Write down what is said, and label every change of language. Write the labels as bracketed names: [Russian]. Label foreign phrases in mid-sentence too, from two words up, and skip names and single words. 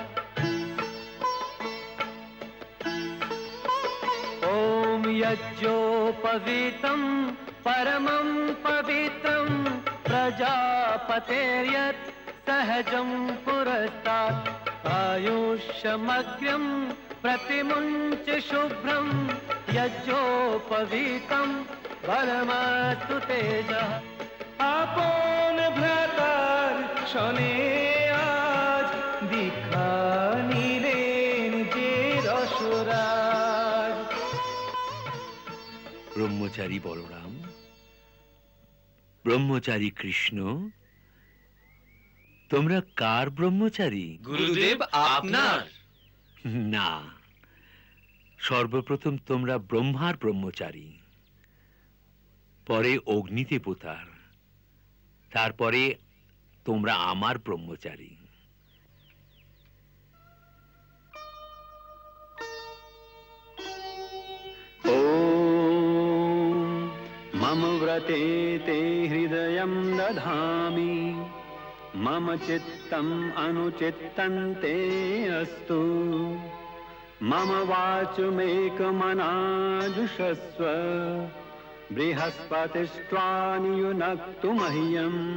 [Sanskrit] ओम यज्ञोपवीतं परमं पवित्रं प्रजापतेर्यत् सहजं पुरस्तात् आयुष्यमग्र्यं प्रतिमुञ्च शुभ्रं यज्ञोपवीतं बलमस्तु तेजः। [Bangla] আপন ভ্রাতার শনে আজ দীক্ষা নিলেন যে রসরাজ। ব্রহ্মচারী বলরাম, ব্রহ্মচারী কৃষ্ণ, তোমরা কার ব্রহ্মচারী? গুরুদেব আপনার। না, সর্বপ্রথম তোমরা ব্রহ্মার ব্রহ্মচারী, পরে অগ্নিদেবতার, তারপরে তোমরা আমার ব্রহ্মচারী। [Sanskrit] ॐ मम मम व्रते ते हृदयं दधामि मम चित्तम् अनुचित्तं ते अस्तु मम वाचमेकमनाजुषस्व बृहस्पतिस्त्वा नियुनक्तु मह्यम्